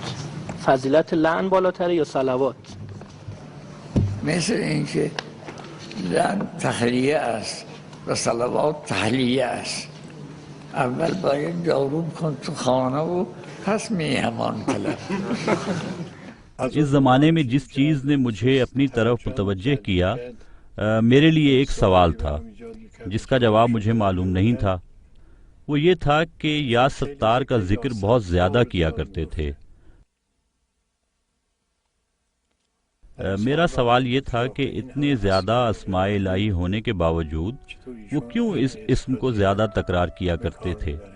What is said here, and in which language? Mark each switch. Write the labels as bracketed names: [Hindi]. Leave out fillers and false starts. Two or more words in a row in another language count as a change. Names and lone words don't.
[Persian] فضیلت لعن بالاتره یا صلوات؟ مثل اینکه لعن تخلیه است و صلوات تحلیه است. اول باید جارو کن تو خانه و پس میهمان طلب. [Urdu] اس زمانے میں جس چیز نے مجھے اپنی طرف متوجہ کیا میرے لیے ایک سوال تھا جس کا جواب مجھے معلوم نہیں تھا۔ وہ یہ تھا کہ یا ستار کا ذکر بہت زیادہ کیا کرتے تھے۔ میرا سوال یہ تھا کہ اتنے زیادہ اسماء الہی ہونے کے باوجود وہ کیوں اس اسم کو زیادہ تکرار کیا کرتے تھے؟